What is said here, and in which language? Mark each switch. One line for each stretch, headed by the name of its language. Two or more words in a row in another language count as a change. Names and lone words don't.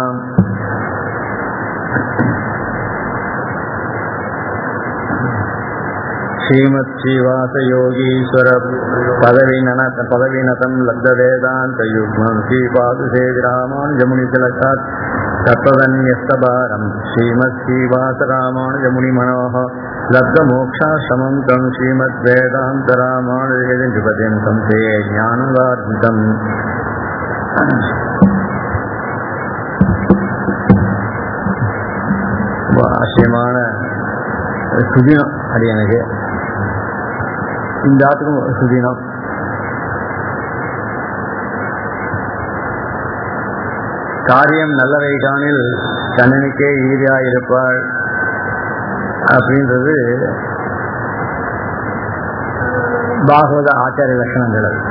Sanskrit: श्रीमत्श्रीवासयोगीश्वर पदविनतं लब्धवेदान्तयुग्मं श्रीपादुसेविरामानुजमुनितिलकात् तत्त्वदन्यस्तभारं श्रीमत्श्रीवासरामानुजमुनिमनोः लब्धमोक्षाश्रमं तं श्रीमद्वेदान्तरामानुजपतिं संशये ज्ञानवार्जितम्।
Tamil: ஆச்சரியமான சுதினம் அது எனக்கு இந்த ஆத்துக்கும் சுதினம். காரியம் நல்லவை காணில் கண்ணனுக்கே ஈரியாயிருப்பாள் அப்படின்றது பாகவத ஆச்சாரிய லட்சணங்கள்.